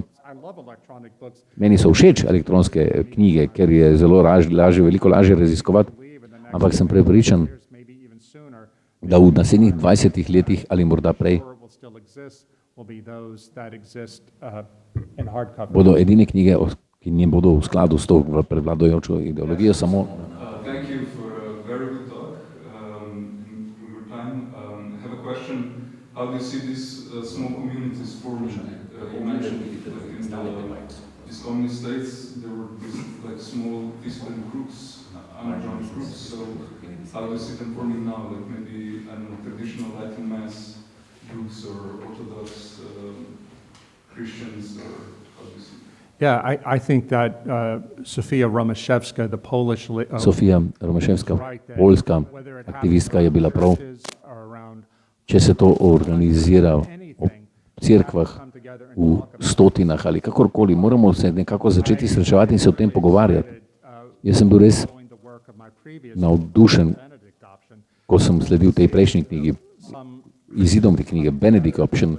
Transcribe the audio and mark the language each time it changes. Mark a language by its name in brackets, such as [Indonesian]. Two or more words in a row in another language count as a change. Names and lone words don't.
[Slovenian] Meni so všeč elektronske knjige, ker je zelo veliko lažje raziskovati, ampak sem prepričan, da v naslednjih 20 letih ali morda prej bodo edine knjige, ki ne bodo v skladu s to prevladujočo ideologijo samo. [English] Thank you for a very good talk. In your time, I have a question. How do you see these small communities forming? You mentioned like in the communist states, there were these like small dissident groups, underground groups. So how do you see them forming now? Like maybe I don't know, traditional Latin Mass groups or Orthodox Christians, or how do you see? Yeah, I think that Sofia Romaszewska, the Polish... [Slovenian] Sofia Romaszewska, poljska aktivistka, je bila prav, če se to organizira v cerkvah, v stotinah ali kakorkoli, moramo se nekako začeti srečevati in se o tem pogovarjati. Jaz sem bil res navdušen, ko sem sledil tej prejšnji knjigi, izidom te knjige, Benedict Option.